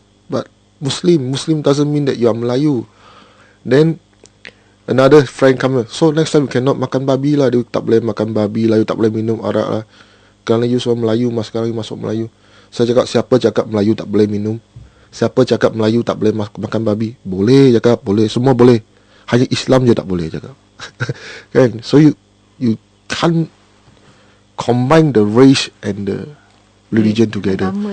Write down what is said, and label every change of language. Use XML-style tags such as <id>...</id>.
<en>But Muslim doesn't mean that you are Melayu. Then another friend come, "So next time you cannot</en> <ms>makan babi lah." Dia tak boleh makan babi lah, you tak boleh minum arak lah. Kerana you seorang Melayu, sekarang you masuk Melayu. Saya cakap, siapa cakap Melayu tak boleh minum? Siapa cakap Melayu tak boleh makan babi? Boleh cakap, boleh, semua boleh. Hanya Islam je tak boleh cakap. Kan?</ms> <en>So you can't combine the race and the religion together.</en>